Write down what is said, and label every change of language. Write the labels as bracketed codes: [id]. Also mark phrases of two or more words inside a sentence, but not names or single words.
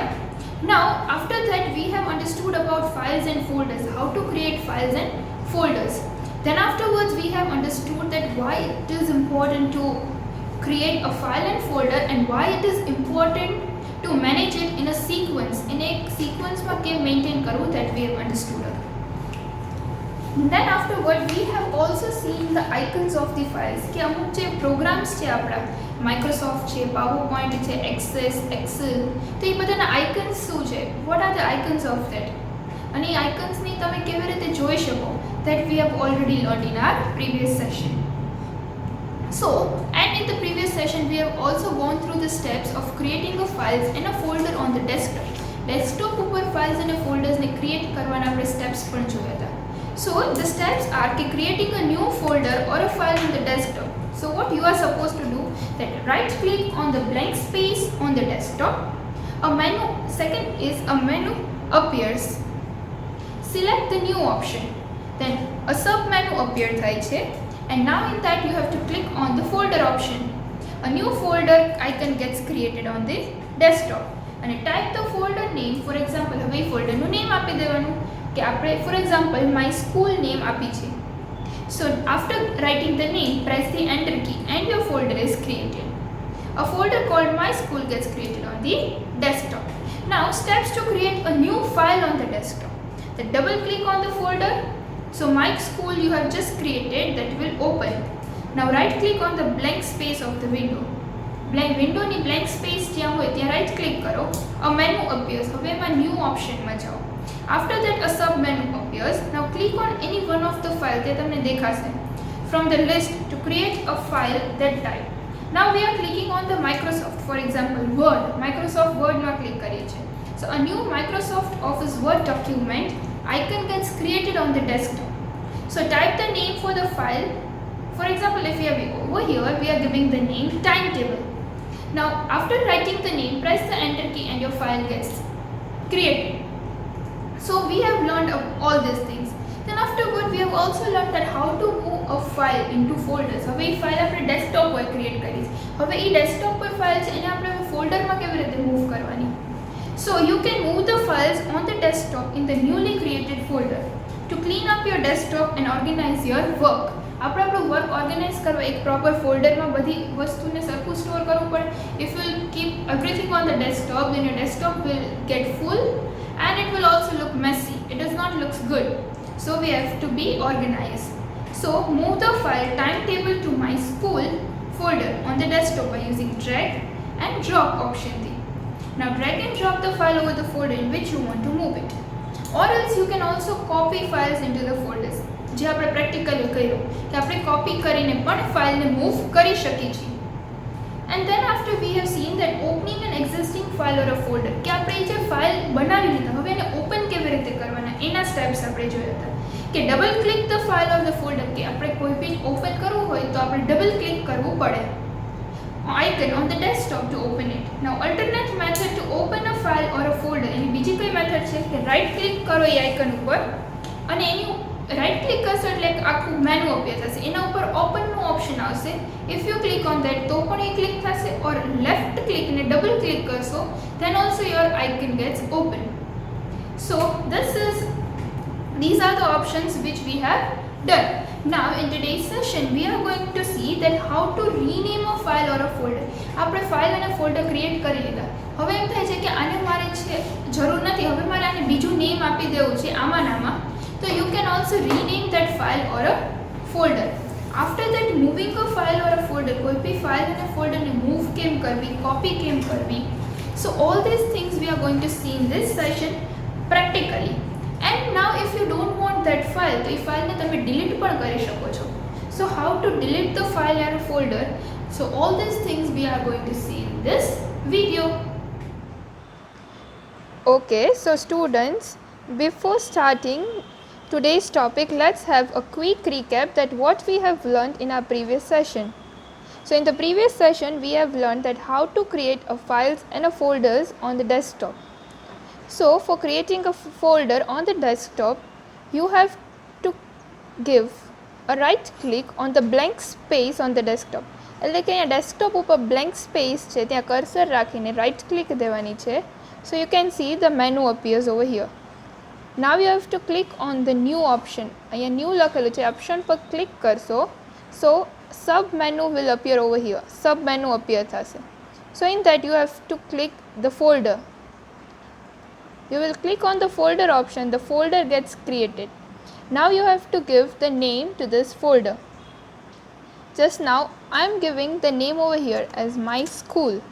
[en] Now after that we have understood about files and folders, how to create files and folders. Then afterwards we have understood that why it is important to create a file and folder, and why it is important to manage it in a sequence. In a sequence [gu] માં કેમ maintain કરવું, [en] that we have understood. Then afterward we have also seen the icons of the files, [gu] કે અમુક જે પ્રોગ્રામ્સ છે આપણા માઇક્રોસોફ્ટ છે, પાવરપોઈન્ટ છે, એક્સેસ, એક્સેલ, તો એ બધાના આઇકન્સ શું છે? [en] What are the icons of that? [gu] અને એ આઇકન્સની તમે કેવી રીતે જોઈ શકો? [en] that we have already learned in our previous session. So, and in the previous session we have also gone through the steps of creating a files and a folder on the desktop. [gu] Desktop ઉપર [en] files and folders [gu] ને create કરવાના આપણે steps પણ જોયા હતા. [en] So the steps are creating a new folder or a file in the desktop. So what you are supposed to do, that right click on the blank space on the desktop. A menu, second is a menu appears. select the new option. Then a sub menu appear [gu] થાય છે, [en] and now in that you have to click on the folder option. A new folder icon gets created on the desktop, and type the folder name. For example, [gu] હવે folder નું name આપી દેવાનું કે આપણે [en] for example [gu] my school name આપી છે. [en] So after writing the name, press the enter key and your folder is created. A folder called my school gets created on the desktop. Now steps to create a new file on the desktop. Then double click on the folder. So my school you have just created, that will open. Now right click on the blank space of the window. [gu] Window ની [en] blank space [gu] જ્યાં હોય ત્યાં [en] right click [gu] કરો. [en] A menu appears. [gu] હવે એમાં [en] new option [gu] માં જાઓ. [en] After that a sub menu appears. Now click on any one of the file [gu] તે તમને દેખાશે [en] from the list to create a file that type. Now we are clicking on the Microsoft, for example Word. [gu] Microsoft Word માં click કરીએ છીએ. [en] So a new Microsoft Office Word document icon gets created on the desktop. So type the name for the file. For example, if we are over here, we are giving the name timetable. Now after writing the name, press the enter key and your file gets created. So we have learned all these things. Then afterward we have also learned that how to move a file into folders. [gu] હવે એ ફાઇલ આપણે ડેસ્કટોપ પર ક્રિએટ કરી છે. હવે એ ડેસ્કટોપ પર ફાઇલ છે એને આપણે ફોલ્ડરમાં કેવી રીતે મૂવ કરવાની? [en] So you can move the files on the desktop in the newly created folder. To clean up your desktop and organize your work. [gu] આપણે આપણું વર્ક ઓર્ગેનાઇઝ કરવા એક પ્રોપર ફોલ્ડરમાં બધી વસ્તુને સરખું સ્ટોર કરવું પડે. [en] If you keep everything on the desktop, then your desktop will get full and it will also look messy. It does not look good. So we have to be organized. So move the file timetable to my school folder on the desktop by using drag and drop option there. Now drag and drop the file over the folder in which you want to move it. Or else you can also copy files into the folders. [gu] જે આપણે પ્રેક્ટિકલી કર્યું કે આપણે કોપી કરીને પણ ફાઇલને મૂવ કરી શકીએ છીએ. [en] And then after we have seen that opening an existing file or a folder, [gu] કે આપણે જે ફાઇલ બનાવી લીધા હવે એને ઓપન કેવી રીતે કરવાના એના સ્ટેપ્સ આપણે જોયા હતા. કે [en] double click the file or the folder, [gu] કે આપણે કોઈ પેજ ઓપન કરવું હોય તો આપણે [en] double click [gu] કરવું પડે [en] icon on the desktop to open it. Now alternate method to open a file or a folder, [gu] એની બીજી કઈ મેથડ છે કે [en] right click [gu] કરો એ આઇકન ઉપર અને એની [en] right click [gu] કરશો એટલે આખું મેનુ અપિયર થશે. એના ઉપર ઓપનનું ઓપ્શન આવશે. [en] if you click on that [gu] તો પણ એ ક્લિક થશે, ઓર [en] left click [gu] ને [en] double click [gu] કરશો [en] then also your icon gets open. So these are the options which we have done. Now in today's session we are going to see that how to rename a file or a folder. [gu] આપણે ફાઇલ અને ફોલ્ડર ક્રિએટ કરી લીધા. હવે એમ થાય છે કે આને મારે છે જરૂર નથી, હવે મારે આને બીજું નેમ આપી દેવું છે આમાં નામાં. [en] So you can also rename that file or a folder. After that, moving a file or a folder, [gu] કોઈ ભી [en] file and a folder [gu] ને move કેમ કરવી, copy કેમ કરવી. [en] So all these things we are going to see in this session practically. And now if you don't want that file, [gu] तो ये file ने तमे delete पण करी શકો છો. [en] So how to delete the file or a folder? So all these things we are going to see in this video. Okay, so students, before starting today's topic, let's have a quick recap that what we have learned in our previous session. So in the previous session we have learned that how to create a files and a folders on the desktop. So for creating a folder on the desktop, you have to give a right click on the blank space on the desktop. [gu] એટલે કે અહીંયા ડેસ્કટોપ ઉપર [en] blank space [gu] છે ત્યાં કર્સર રાખીને [en] right click [gu] દેવાની છે. [en] So you can see the menu appears over here. Now you have to click on the new option. [gu] અહીંયા new લખેલું છે, option પર click કરશો. [en] So sub menu will appear over here. Sub menu appear થશે. So in that you have to click the folder. You will click on the folder option. The folder gets created. Now you have to give the name to this folder. Just now I am giving the name over here as my school.